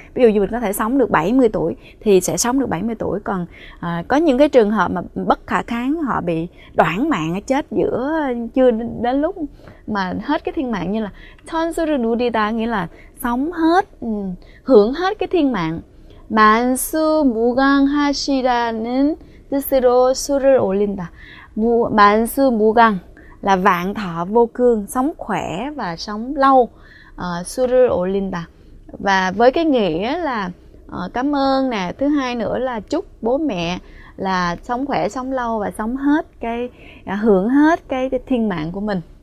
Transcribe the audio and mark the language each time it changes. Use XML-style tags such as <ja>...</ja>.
<vi>Ví dụ như mình có thể sống được 70 tuổi thì sẽ sống được 70 tuổi. Còn có những cái trường hợp mà bất khả kháng, họ bị đoạn mạng, chết giữa chưa đến lúc mà hết cái thiên mạng, như là</vi> <ko>천수를 누리다</ko> <vi>nghĩa là sống hết, hưởng hết cái thiên mạng.</vi> <ko>만수무강하시라는 뜻으로 수를 올린다.</ko> <vi>만수무강 là vạn thọ vô cương, sống khỏe và sống lâu.</vi> <ko>수를 올린다.</ko> <vi>Và với cái nghĩa là cảm ơn nè, thứ hai nữa là chúc bố mẹ là sống khỏe, sống lâu và sống hết cái hưởng hết cái thiên mạng của mình.</vi>